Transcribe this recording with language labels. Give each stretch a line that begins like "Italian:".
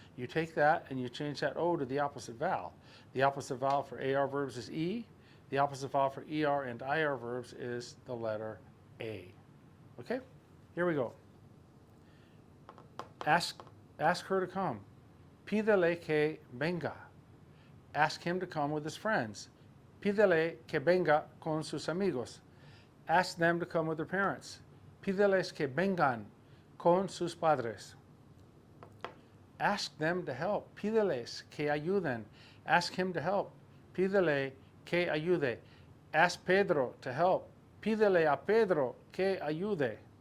English: You take that and you change that o to the opposite vowel. The opposite vowel for AR verbs is E. The opposite vowel for ER and IR verbs is the letter A. Okay? Here we go. Ask her to come.
Spanish: Pídele que venga.
English: Ask him to come with his friends.
Spanish: Pídele que venga con sus amigos.
English: Ask them to come with their parents.
Spanish: Pídeles que vengan con sus padres.
English: Ask them to help.
Spanish: Pídeles que ayuden.
English: Ask him to help.
Spanish: Pídele que ayude.
English: Ask Pedro to help.
Spanish: Pídele a Pedro que ayude.